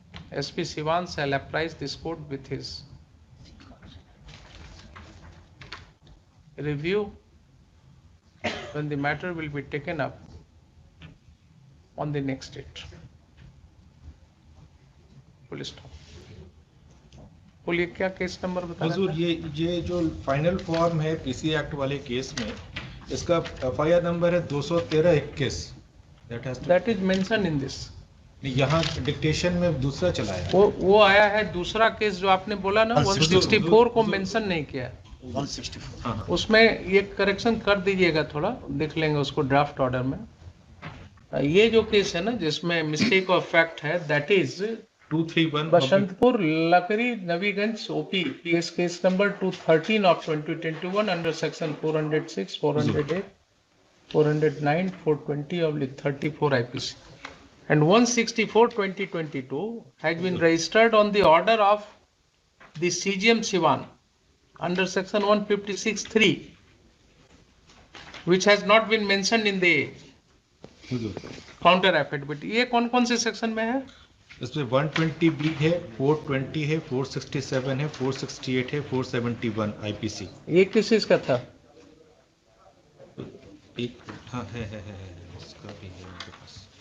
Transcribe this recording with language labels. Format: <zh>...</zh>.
<en>SP Sivan shall apprise this court with his review when the matter will be taken up on the next date. Full stop.</en> <hi>बोलिए क्या case number बता रहे हुजूर, ये जो final form है PC act वाले case में, इसका एफआईआर नंबर है 213-21।</hi> <en>That is mention in this.</en> <hi>यहाँ डिक्टेशन में दूसरा चला है, वो आया है दूसरा केस जो आपने बोला ना 164 को मेंशन नहीं किया। 164 उसमें ये करेक्शन कर दीजिएगा, थोड़ा देख लेंगे उसको ड्राफ्ट ऑर्डर में। ये जो केस है ना जिसमें मिस्टेक ऑफ फैक्ट है,</hi> <en>that is</en> <hi>231</hi> <en>Basantpur Lakri Nabiganj OP PS case number 213 of 2021 under section 406, 408, 409, 420/34 IPC and 164/2022 has been registered on the order of the CGM Sivan under section 156(3), which has not been mentioned in the counter affidavit।</en> <hi>ये कौन से section में है? इसमें 120B है, 420 है, 467 है, 468 है, 471 आईपीसी। ये किस चीज का था? एक हाँ है इसका भी है उनके पास।</hi>